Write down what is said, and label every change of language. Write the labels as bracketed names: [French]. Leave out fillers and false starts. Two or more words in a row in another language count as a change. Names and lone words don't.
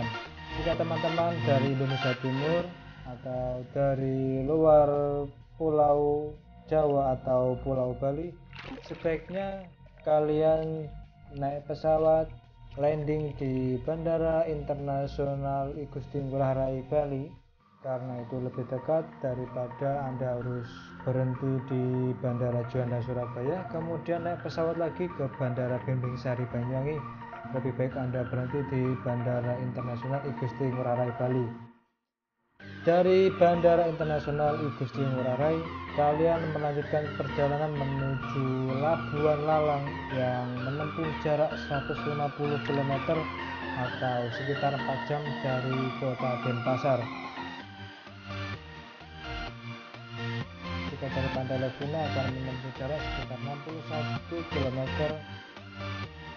[Indonesian] Jika teman-teman dari Indonesia Timur atau dari luar Pulau Jawa atau Pulau Bali, sebaiknya kalian naik pesawat landing di Bandara Internasional I Gusti Ngurah Rai Bali, karena itu lebih dekat daripada Anda harus berhenti di Bandara Juanda Surabaya kemudian naik pesawat lagi ke Bandara Belimbing Sari Banyuwangi. Lebih baik Anda berhenti di Bandara Internasional I Gusti Ngurah Rai Bali. Dari Bandara Internasional I Gusti Ngurah Rai, kalian melanjutkan perjalanan menuju Labuan Lalang yang menempuh jarak 150 km atau sekitar 4 jam dari kota Denpasar. Jika dari Pantai Lovina akan menempuh jarak sekitar 61 km